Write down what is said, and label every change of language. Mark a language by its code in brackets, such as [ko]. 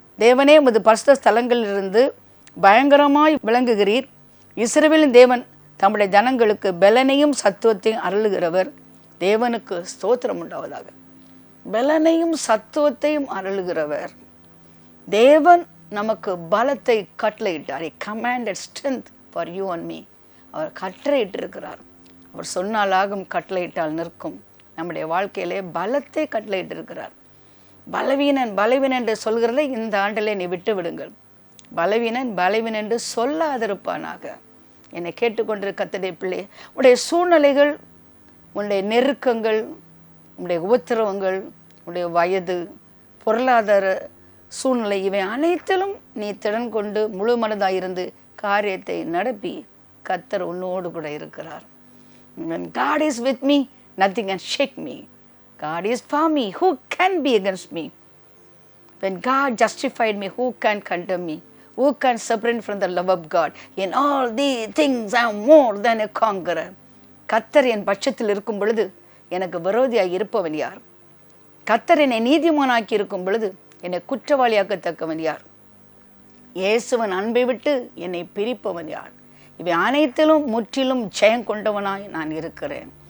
[ta] தேவனே, உமது பரிசுத்த ஸ்தலங்களிலிருந்து பயங்கரமாய் விளங்குகிறீர். இஸ்ரவேலின் தேவன் தம்முடைய ஜனங்களுக்கு பலனையும் சத்துவத்தையும் அருளுகிறவர். தேவனுக்கு ஸ்தோத்திரம் உண்டாவதாக. பலனையும் சத்துவத்தையும் அருளுகிறவர் தேவன் நமக்கு பலத்தை கட்டளையிட்டார். [en] He commanded strength for you and me. [ta] அவர் கட்டளையிட்டிருக்கிறார். அவர் சொன்னாலாகும், கட்டளையிட்டால் நிற்கும். நம்முடைய வாழ்க்கையிலே பலத்தை கட்டளையிட்டிருக்கிறார். பலவீனன் பலவீனன் என்று சொல்கிறதை இந்த ஆண்டிலே நீ விட்டு விடுங்கள். பலவீனன் பலவீனன் என்று சொல்லாதிருப்பானாக. என்னை கேட்டுக்கொண்டிருக்க கர்த்தருடைய பிள்ளை, உன்னுடைய சூழ்நிலைகள், உன்னுடைய நெருக்கங்கள், உன்னுடைய உபத்திரவங்கள், உன்னுடைய வயது, பொருளாதார சூழ்நிலை, இவை அனைத்திலும் நீ திறன் கொண்டு முழு மனதாயிருந்து காரியத்தை நடப்பி கர்த்தர் உன்னோடு கூட இருக்கிறார். [en] When God is with me, nothing can shake me. God is for me, who can be against me? When God justified me, who can condemn me? Who can separate from the love of God? In all these things I am more than a conqueror. [ta] கர்த்தர் என் பட்சத்தில் இருக்கும் பொழுது எனக்கு விரோதியாக இருப்பவன் யார்? கர்த்தர் என்னை நீதிமானாக்கி இருக்கும் பொழுது என்னை குற்றவாளியாக்கத்தக்கவன் யார்? இயேசுவன் அன்பை விட்டு என்னை பிரிப்பவன் யார்? இவை அனைத்திலும் முற்றிலும் ஜெயம் கொண்டவனாய் நான் இருக்கிறேன்.